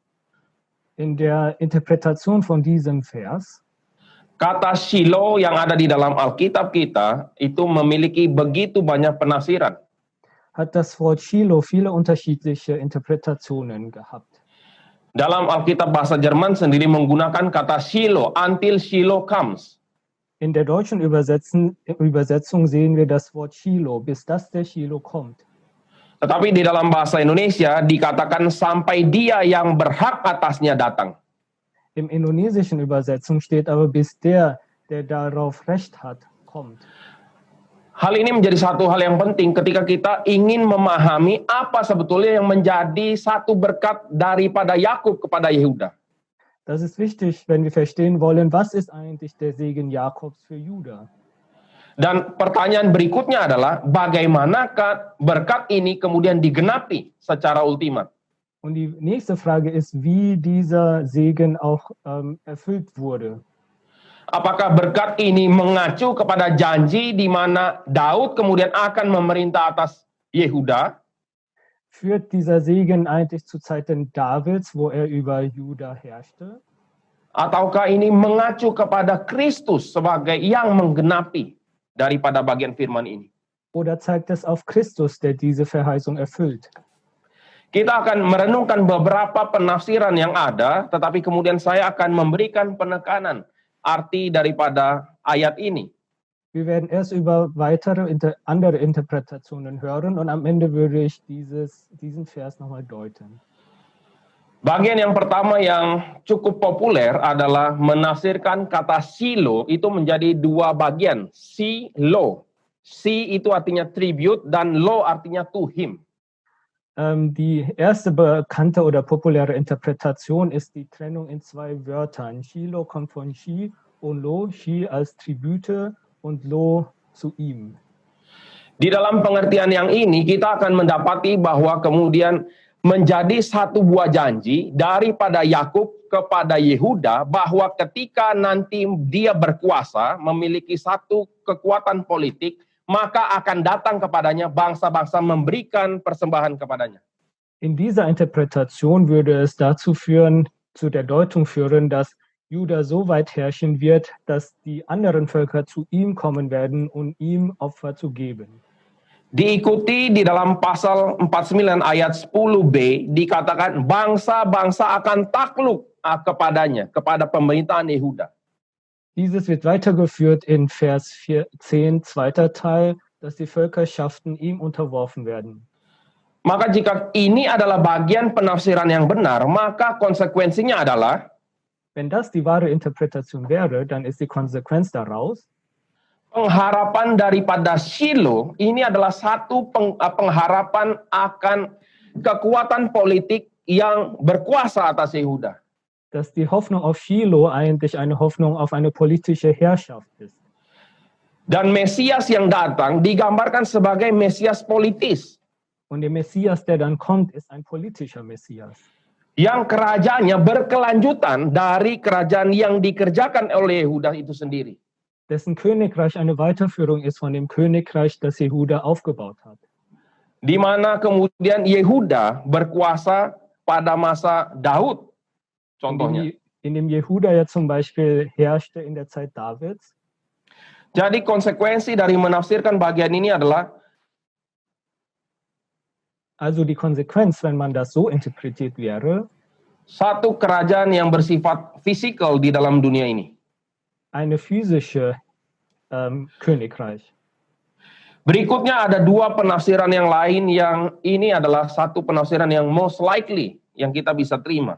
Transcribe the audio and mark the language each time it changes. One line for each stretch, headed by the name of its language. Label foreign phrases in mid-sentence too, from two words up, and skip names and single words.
German: In der Interpretation von diesem Vers
Indonesian: kata Shiloh yang ada di dalam Alkitab kita itu memiliki begitu banyak penafsiran.
German: hat das Wort Shiloh viele unterschiedliche Interpretationen gehabt.
Indonesian: Dalam Alkitab bahasa Jerman sendiri menggunakan kata Shiloh,
English: until Shiloh comes.
German: In der deutschen Übersetzung sehen wir das Wort Shiloh, bis dass der Shiloh kommt.
Indonesian: Tetapi di dalam bahasa Indonesia dikatakan sampai dia yang berhak atasnya datang.
German: Im indonesischen Übersetzung steht aber, bis der darauf Recht hat, kommt.
Indonesian: Hal ini menjadi satu hal yang penting ketika kita ingin memahami apa sebetulnya yang menjadi satu berkat daripada Yakub kepada Yehuda.
German: Das ist wichtig, wenn wir verstehen wollen, was ist eigentlich der Segen Jakobs für Juda.
Indonesian: Dan pertanyaan berikutnya adalah bagaimanakah berkat ini kemudian digenapi secara ultimat.
German: Und die nächste Frage ist, wie dieser Segen auch erfüllt wurde.
Indonesian: Apakah berkat ini mengacu kepada janji di mana Daud kemudian akan memerintah atas Yehuda?
German: Führt dieser Segen eigentlich zu Zeiten Davids, wo er über Juda herrschte?
Indonesian: Ataukah ini mengacu kepada Kristus sebagai yang menggenapi daripada bagian firman ini?
German: Oder zeigt es auf Christus, der diese Verheißung erfüllt?
Indonesian: Kita akan merenungkan beberapa penafsiran yang ada, tetapi kemudian saya akan memberikan penekanan arti daripada ayat ini.
German: Wir werden erst über weitere andere Interpretationen hören und am Ende würde ich diesen Vers nochmal deuten.
Indonesian: Bagian yang pertama yang cukup populer adalah menafsirkan kata Silo itu menjadi dua bagian. Si-lo. Si itu artinya tribute dan lo artinya
English: to him.
German: Die erste bekannte oder populäre Interpretation ist die Trennung in zwei Wörtern. Shiloh kommt von Shi und Lo, Shi als Tribute und Lo zu ihm.
Indonesian: Di dalam pengertian yang ini kita akan mendapati bahwa kemudian menjadi satu buah janji daripada Yakub kepada Yehuda bahwa ketika nanti dia berkuasa, memiliki satu kekuatan politik, maka akan datang kepadanya bangsa-bangsa memberikan persembahan kepadanya.
German: In dieser Interpretation würde es dazu führen, zu der Deutung führen, dass Juda so weit herrschen wird, dass die anderen Völker zu ihm kommen werden, um ihm Opfer zu geben.
Indonesian: Diikuti di dalam pasal 49 ayat 10b dikatakan bangsa-bangsa akan takluk kepadanya, kepada pemerintahan Yehuda.
German: Dieses wird weitergeführt in Vers 10, zweiter Teil, dass die Völkerschaften ihm unterworfen werden.
Indonesian: Maka jika ini adalah bagian penafsiran yang benar, maka konsekuensinya adalah
German: Wenn das die wahre Interpretation wäre, dann ist die Konsequenz daraus,
Indonesian: pengharapan daripada Shiloh ini adalah satu pengharapan akan kekuatan politik yang berkuasa atas Yehuda.
German: dass die Hoffnung auf Shiloh eigentlich eine Hoffnung auf eine politische Herrschaft ist.
Indonesian: Dan Mesias yang datang digambarkan sebagai Mesias politis,
German: Und der Messias, der dann kommt, ist ein politischer Messias,
Indonesian: yang kerajaannya berkelanjutan dari kerajaan yang dikerjakan oleh Yehuda itu sendiri.
German: dessen Königreich eine Weiterführung ist von dem Königreich, das Jehuda aufgebaut hat.
Indonesian: Di mana kemudian Yehuda berkuasa pada masa Daud, contohnya.
German: In dem Jehuda ja zum Beispiel herrschte in der Zeit Davids.
Indonesian: Jadi konsekuensi dari menafsirkan bagian ini adalah
German: Also die Konsequenz, wenn man das so interpretiert wäre,
Indonesian: satu kerajaan yang bersifat fisikal di dalam dunia ini.
German: eine physische Königreich.
Indonesian: Berikutnya ada dua penafsiran yang lain yang ini adalah satu penafsiran yang
English: most likely
Indonesian: yang kita bisa terima.